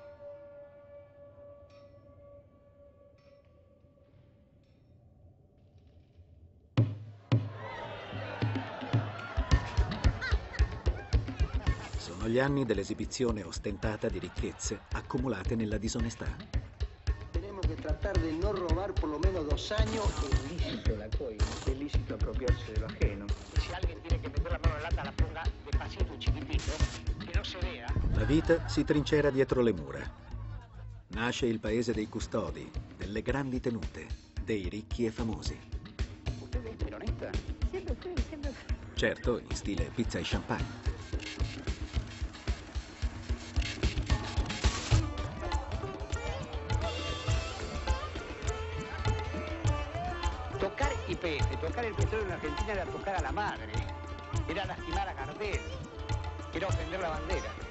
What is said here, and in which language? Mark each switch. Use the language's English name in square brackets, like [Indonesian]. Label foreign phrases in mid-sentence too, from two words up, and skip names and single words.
[Italian] Sono gli anni dell'esibizione ostentata di ricchezze accumulate nella disonestà. [Spanish] Tenemos que tratar de no robar por lo menos 2 años. Es lícito la coima, es lícito apropiarse de lo ajeno. Si alguien tiene que meter la mano en la lata, la ponga despacito y chiquitito, que no se vea. [Italian] La vita si trincera dietro le mura. Nasce il paese dei custodi, delle grandi tenute, dei ricchi e famosi. [Spanish] ¿Usted es peronista? Siempre fui, siempre fui. [Italian] Certo, in stile pizza e champagne. [Spanish] Tocar YPF, tocar el petróleo en Argentina era tocar a la madre, era lastimar a Gardel, era ofender la bandera.